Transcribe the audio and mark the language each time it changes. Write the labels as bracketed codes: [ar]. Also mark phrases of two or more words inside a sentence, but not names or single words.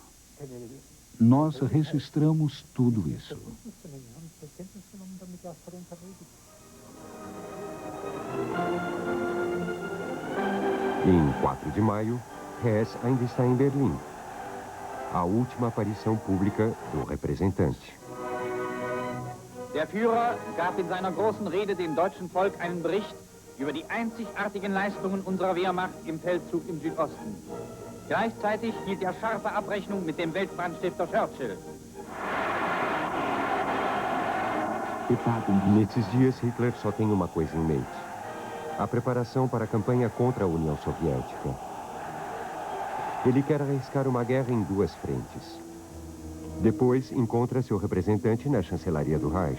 [pt] Nós registramos tudo isso. Em 4 de maio, Hess ainda está em Berlim. A última aparição pública do representante. [de] Der Führer gab in seiner großen Rede dem deutschen Volk einen Bericht über die einzigartigen Leistungen unserer Wehrmacht im Feldzug im Südosten. Gleichzeitig hielt er scharfe Abrechnung mit dem Weltbrandstifter Churchill. [pt] Nesses dias, Hitler só tem uma coisa em mente: a preparação para a campanha contra a União Soviética. Ele quer arriscar uma guerra em 2 frentes. Depois, encontra seu representante na chancelaria do Reich.